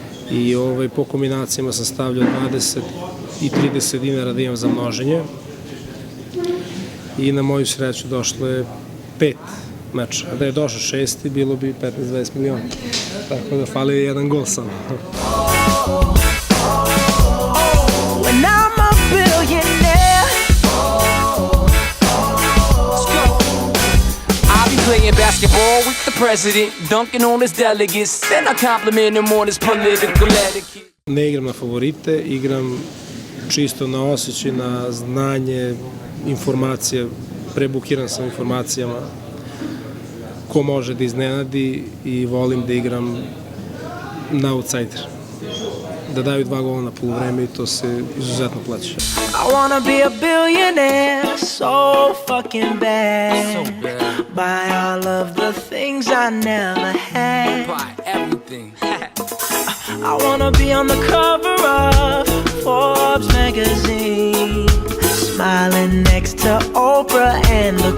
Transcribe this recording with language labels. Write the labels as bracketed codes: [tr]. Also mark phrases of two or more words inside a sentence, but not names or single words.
[sr] I po kombinacijama sam stavljao 20 i 30 dinara da imam za množenje. I na moju sreću došlo je 5 meča. Da je došao 6. bilo bi 15-20 miliona. Tako da fali je jedan gol samo. [en] when I'm a billionaire. Let's go. I'll be playing basketball with the president, dunking on his delegates, then I compliment him on his political etiquette. [sr] Ne igram na favorite, igram čisto na osjećaj, na znanje, informacije, prebukiran sam informacijama ko može da iznenadi i volim da igram na outsider. Da daju 2 gola na poluvreme i to se izuzetno plaća. [en] I wanna be a billionaire so fucking bad. Buy all of the things I never had. Buy everything. I wanna be on the cover of Forbes magazine, smiling next to Oprah and the Queen.